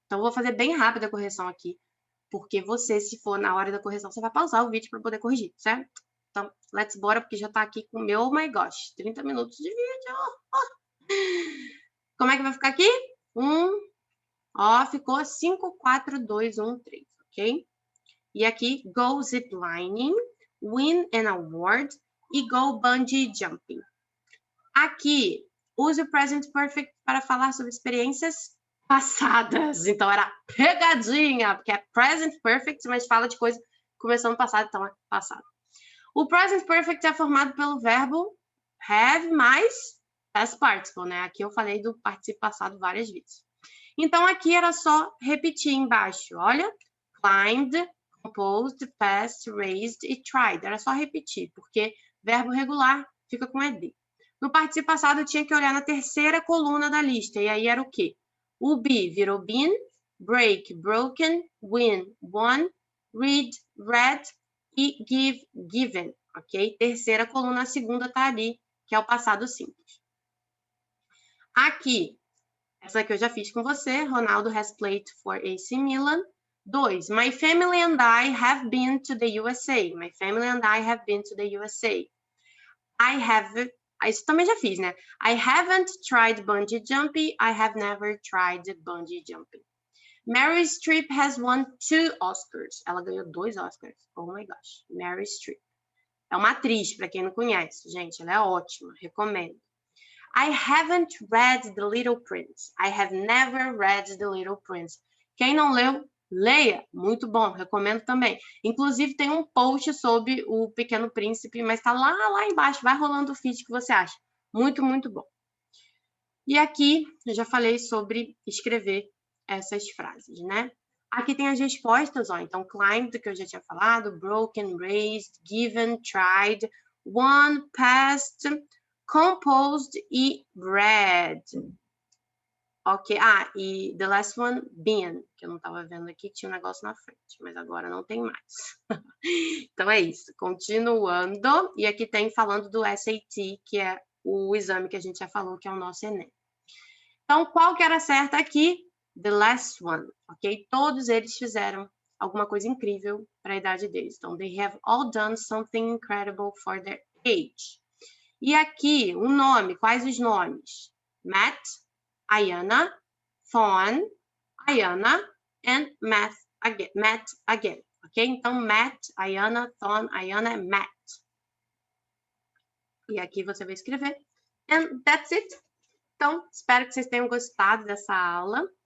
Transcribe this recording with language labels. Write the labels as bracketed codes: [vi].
[pt] Então, eu vou fazer bem rápida a correção aqui, porque você, se for na hora da correção, você vai pausar o vídeo para poder corrigir, certo? Então, let's bora, porque já tá aqui com o meu, [en] oh my gosh, [pt] 30 minutos de vídeo. Como é que vai ficar aqui? Ficou 5, 4, 2, 1, 3, ok? [en] E aqui, go ziplining, win an award e go bungee jumping. [pt] Aqui, use o present perfect para falar sobre experiências passadas. Então, era pegadinha, porque é present perfect, mas fala de coisa que começou no passado, então é passado. O present perfect é formado pelo verbo have mais past participle, né? Aqui eu falei do participo passado várias vezes. Então, aqui era só repetir embaixo, olha. [en] Climbed, composed, passed, raised e tried. [pt] Era só repetir, porque verbo regular fica com ed. No participo passado, eu tinha que olhar na terceira coluna da lista, e aí era o quê? [en] O be virou been, break, broken, win, won, read, read e give, given, ok? [pt] Terceira coluna, a segunda tá ali, que é o passado simples. Aqui, essa aqui eu já fiz com você. [en] Ronaldo has played for AC Milan. 2. My family and I have been to the USA. My family and I have been to the USA. [pt] Isso também já fiz, né? [en] I haven't tried bungee jumping. I have never tried bungee jumping. Meryl Streep has won 2 Oscars. [pt] Ela ganhou 2 Oscars. [en] Oh my gosh. [pt] Meryl Streep. É uma atriz, para quem não conhece, gente. Ela é ótima. Recomendo. [en] I haven't read The Little Prince. I have never read The Little Prince. [pt] Quem não leu, leia. Muito bom, recomendo também. Inclusive, tem um post sobre o Pequeno Príncipe, mas tá lá embaixo. Vai rolando o feed que você acha. Muito, muito bom. E aqui, eu já falei sobre escrever essas frases, né? Aqui tem as respostas, ó. Então, climbed, que eu já tinha falado, broken, raised, given, tried, won, passed, composed e read. Ok. Ah, e [en] the last one, [pt] been, que eu não estava vendo aqui, que tinha um negócio na frente, mas agora não tem mais. Então, é isso. Continuando. E aqui tem falando do SAT, que é o exame que a gente já falou, que é o nosso Enem. Então, qual que era certa aqui? [en] The last one, [pt] ok? Todos eles fizeram alguma coisa incrível para a idade deles. [en] Então, they have all done something incredible for their age. [pt] E aqui, o nome, quais os nomes? Matt, Ayana, Fawn, Ayana and Matt again, ok? Então, Matt, Ayana, Fawn, Ayana é Matt. E aqui você vai escrever. [en] And that's it. [pt] Então, espero que vocês tenham gostado dessa aula.